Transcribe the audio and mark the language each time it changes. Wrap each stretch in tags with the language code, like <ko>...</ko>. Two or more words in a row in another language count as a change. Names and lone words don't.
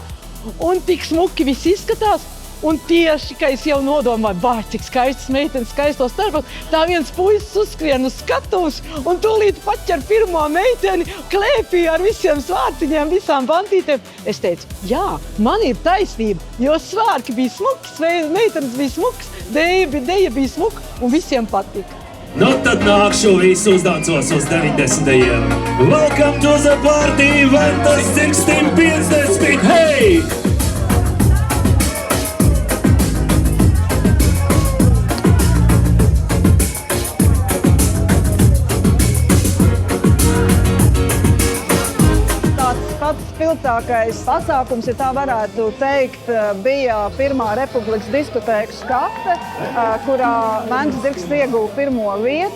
<lv>Un tik smuki viss izskatās. Un tieši, ka es jau nodomāju, cik skaistas meitenes, skaistos starpos, tā viens puisis uzskrien uz skatuves un tūlīt paķer pirmo meiteni, klēpī ar visiem svārciņiem, visām bantītēm. Es teicu, jā, man ir taisnība, jo svārki bija smuki, meitenes bija smukas, deja bija smuka un visiem patika. Tad nākšu visu uzdancos uz 90.</lv> <en>Welcome to the party, Ventas 1650, hey!</en> <lv>Spilgtākais pasākums, ja tā varētu teikt, bija Pirmā Republikas diskotēkas kafe, kurā Ventas Dzirksts ieguva pirmo vietu.</lv>